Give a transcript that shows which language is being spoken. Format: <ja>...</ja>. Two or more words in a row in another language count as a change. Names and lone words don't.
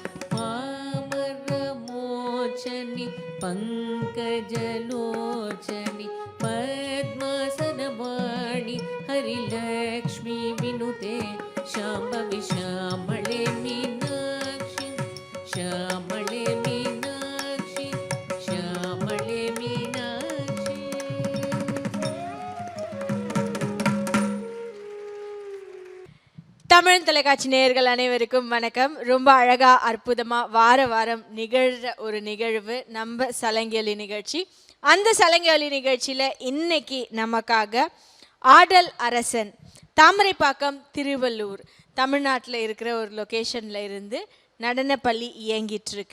<sa>पामरमोचनि पङ्कजलोचनि पद्मासनवाणि हरिलक्ष्मी विनुते शाम्भवी श्यामळे मीनाक्षी श्यामळे मीनाक्षी श्यामळे मीनाक्षी.</sa> <ta>தமிழ் தொலைக்காட்சி நேயர்கள் அனைவருக்கும் வணக்கம். ரொம்ப அழகா அற்புதமா வார வாரம் நிகழ்ற ஒரு நிகழ்வு நம்ம சலங்கொலி நிகழ்ச்சி. அந்த சலங்கொலி நிகழ்ச்சியில இன்னைக்கு நமக்காக ஆடல் அரசன் தாமரைப்பாக்கம் திருவள்ளூர் தமிழ்நாட்டில் இருக்கிற ஒரு லொக்கேஷன்ல இருந்து நடனப்பள்ளி இயங்கிட்டு இருக்கு.</ta>